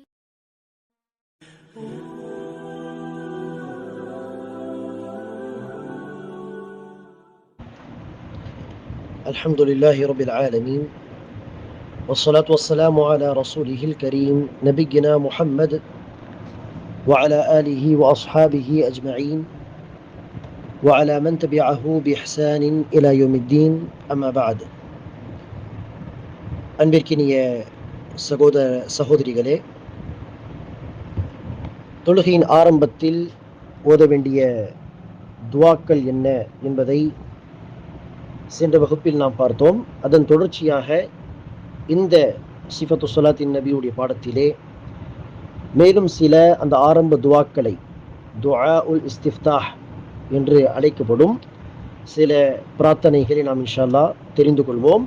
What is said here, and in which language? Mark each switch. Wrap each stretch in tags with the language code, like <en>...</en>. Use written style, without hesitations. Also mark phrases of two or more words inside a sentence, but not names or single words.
<ar>الحمد لله رب العالمين، والصلاة والسلام على رسوله الكريم نبينا محمد وعلى آله وأصحابه أجمعين وعلى من تبعه بإحسان إلى يوم الدين. أما بعد.</ar> <ta>அன்பிற்கினிய சகோதர சகோதரிகளே, தொழுகையின் ஆரம்பத்தில் ஓத வேண்டிய துவாக்கள் என்ன என்பதை சென்ற வகுப்பில் நாம் பார்த்தோம். அதன் தொடர்ச்சியாக இந்த சிஃபத்து ஸலாத்தின் நபியுடைய பாடத்திலே மேலும் சில அந்த ஆரம்ப துவாக்களை,</ta> <ar>دعاء الاستفتاح</ar> <ta>என்று அழைக்கப்படும் சில பிரார்த்தனைகளை நாம்</ta> <ar>إن شاء الله</ar> <ta>தெரிந்து கொள்வோம்.</ta>